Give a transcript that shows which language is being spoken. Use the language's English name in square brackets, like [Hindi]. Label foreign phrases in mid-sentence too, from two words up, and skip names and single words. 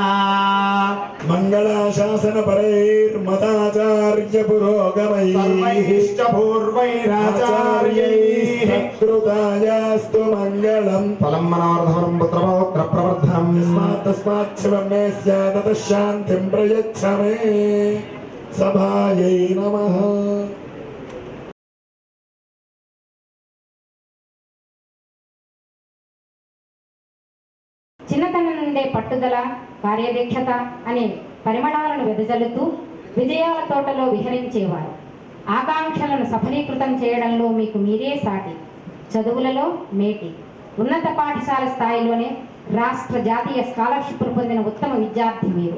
[Sanskrit] मङ्गलाशासनपरैर्मताचार्य पुरोगमैश्च पूर्वैराचार्यैः कृतायास्तु मङ्गलम् फलं मनोरथवरं पुत्रपौत्र प्रवर्धनम् तस्मात् शिवं मे स्यात् ततः शान्तिं प्रयच्छ मे सभायै नमः। [Telugu] చిన్నతనం నుండే పట్టుదల కార్యదక్షత అనే పరిమళాలను వెదజల్లుతూ విజయాల తోటలో విహరించేవారు. ఆకాంక్షలను సఫలీకృతం చేయడంలో మీకు మీరే సాటి, చదువులలో మేటి, ఉన్నత పాఠశాల స్థాయిలోనే రాష్ట్ర జాతీయ స్కాలర్షిప్లు పొందిన ఉత్తమ విద్యార్థి మీరు.